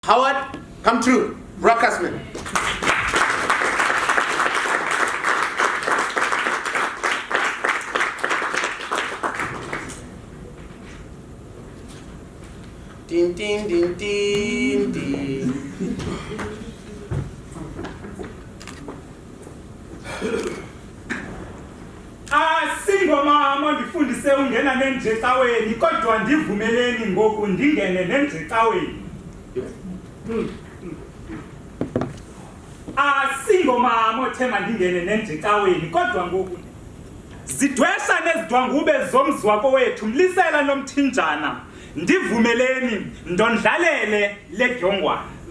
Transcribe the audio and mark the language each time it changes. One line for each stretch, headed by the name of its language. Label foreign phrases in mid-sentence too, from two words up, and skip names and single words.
English: Howard, come through. Broadcastman. Ding, ding, ding, ding, ding.
Xhosa: Singomama ndifundise ungena nenjecaweni kodwa ndivumeleni ngoku ndingene nenjecaweni. Singomama othema ndingene nenjecaweni kodwa ngoku zidwesha nezidwangube zomzi wako wethu mlisela nomthinjana ndivumeleni ndondlalele ledyongwana.